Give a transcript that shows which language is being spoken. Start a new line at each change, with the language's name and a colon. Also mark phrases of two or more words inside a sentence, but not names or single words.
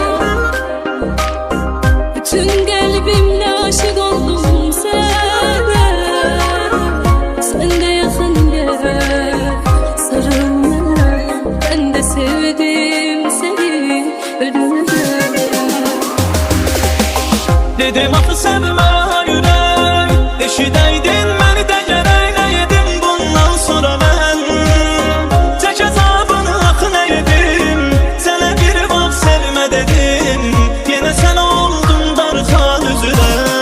Turkish: Tüm kalbimle aşık oldum sana. Sen de yakın gel sarıl bana. Ben de sevdim seni ölümden.
Azerbaijani: Dedim axı sevmə ürək, eşidəydin məni də gərək nəyədim bundan sonra mən. Çək əzabını axı nəyədim, sənə bir vaxt sevmə dedim, yenə sən oldun darxan üzrə.